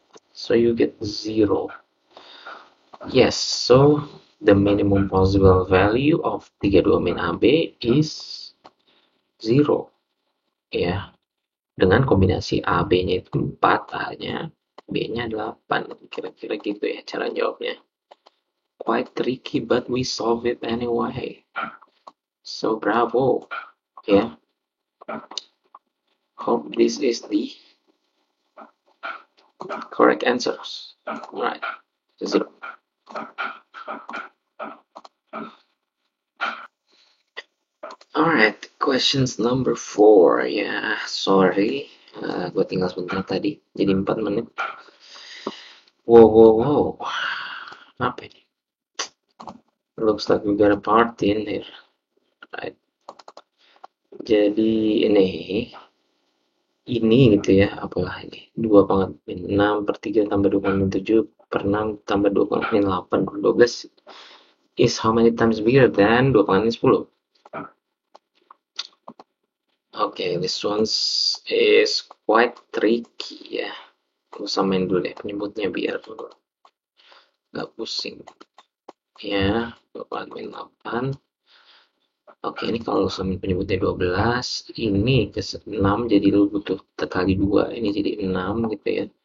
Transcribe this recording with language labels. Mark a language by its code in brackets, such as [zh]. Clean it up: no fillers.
[en] So you get 0. Yes, so the minimum possible value of 32 min AB is 0. Ya. [id] Dengan kombinasi AB-nya itu 4, A-nya, B-nya 8. Kira-kira gitu ya cara jawabnya. [en] Quite tricky, but we solve it anyway. So bravo. Yeah. Hope this is the correct answers. Alright. 0. Alright, questions number 4. Ya, sorry. [id] Gue tinggal sebentar tadi. Jadi 4 menit. Wow. Apa ini? [en] Looks like we got a party in here. Right. [id] Jadi ini ini gitu ya, apalah ini 2 pangkat min 6 per 3 tambah 2 pangkat min 7 per 6 tambah 2 pangkat min 8 per 12 [en] is how many times bigger than [id] 2 pangkat min 10? [en] Okay, this one is quite tricky ya. [id] Aku samain dulu deh penyebutnya biar nggak pusing. Ya, 2 pangkat min 8. Oke, ini kalau samain penyebutnya 12, ini ke 6 jadi lu butuh kali 2, ini jadi 6 gitu ya.